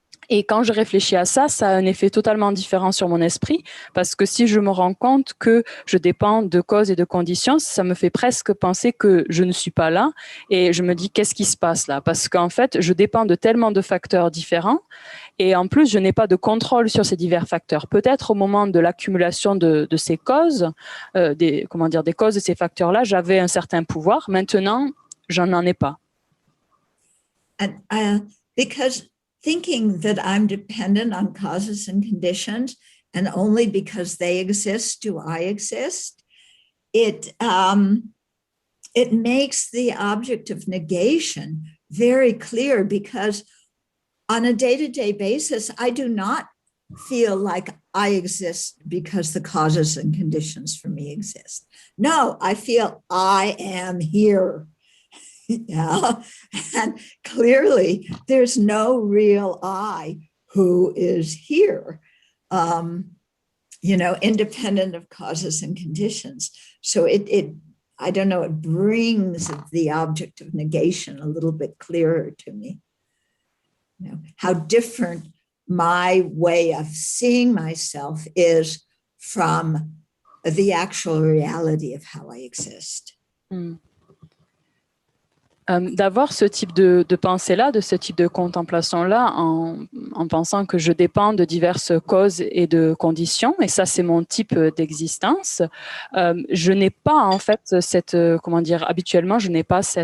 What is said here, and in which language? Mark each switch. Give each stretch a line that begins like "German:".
French: Et quand je réfléchis à ça, ça a un effet totalement différent sur mon esprit, parce que si je me rends compte que je dépends de causes et de conditions, ça me fait presque penser que je ne suis pas là, et je me dis: qu'est-ce qui se passe là? Parce qu'en fait, je dépends de tellement de facteurs différents, et en plus, je n'ai pas de contrôle sur ces divers facteurs. Peut-être au moment de l'accumulation de ces causes, des causes de ces facteurs-là, j'avais un certain pouvoir. Maintenant, j'en ai pas.
English: Because thinking that I'm dependent on causes and conditions, and only because they exist do I exist, it makes the object of negation very clear, because on a day-to-day basis, I do not feel like I exist because the causes and conditions for me exist. No, I feel I am here. Yeah, and clearly there's no real I who is here, independent of causes and conditions. So I don't know, it brings the object of negation a little bit clearer to me. How different my way of seeing myself is from the actual reality of how I exist.
French: D'avoir ce type de pensée-là, de ce type de contemplation-là, en pensant que je dépends de diverses causes et de conditions, et ça, c'est mon type d'existence. Je n'ai pas, en fait, habituellement, je n'ai pas